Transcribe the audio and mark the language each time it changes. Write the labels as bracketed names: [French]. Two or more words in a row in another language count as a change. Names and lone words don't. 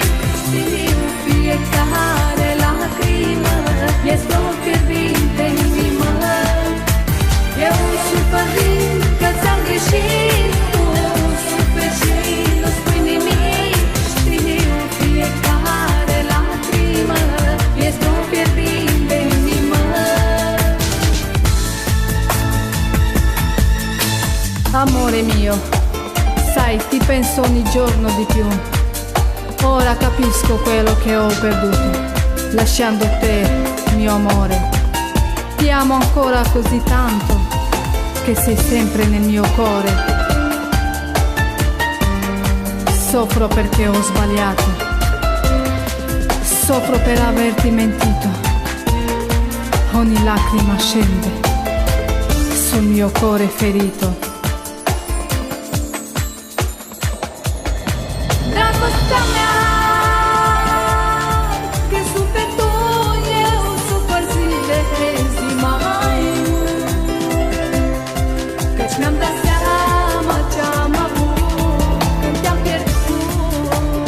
[Romanian] Știu, fiecare lacrimă este o fierbinte inimă. Eu sufăr că ți-am greșit, tu suferi și nu spui nimic. Știu, fiecare lacrimă este o fierbinte inimă. [Italian] Amore mio, sai, ti penso ogni giorno di più. Ora capisco quello che ho perduto, lasciando te, mio amore. Ti amo ancora così tanto, che sei sempre nel mio cuore. Soffro perché ho sbagliato, soffro per averti mentito. Ogni lacrima scende sul mio cuore ferito. [Romanian] Dragostea mea, că suferi tu, eu sufăr zile zi mai. Căci mi-am dat seama ce-am avut când te-am pierdut.